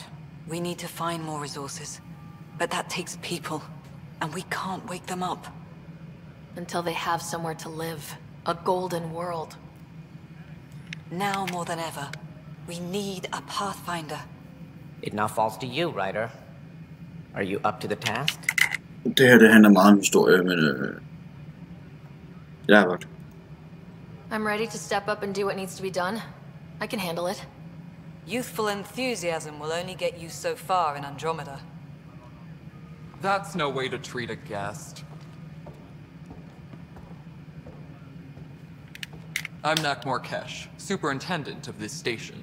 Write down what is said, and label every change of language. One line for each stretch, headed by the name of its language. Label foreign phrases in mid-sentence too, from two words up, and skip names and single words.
English: We need to find more resources, but that takes people, and we can't wake them up. Until they have somewhere to live. A golden world. Now more than ever, we need a Pathfinder. It now falls to you, Ryder. Are you up to the task?
Danish: Det her, det handler meget om historie, men ja, godt.
English: I'm ready to step up and do what needs to be done. I can handle it. Youthful enthusiasm will only get you so far in Andromeda. That's no way to treat a guest. I'm Nakmor Kesh, superintendent of this station.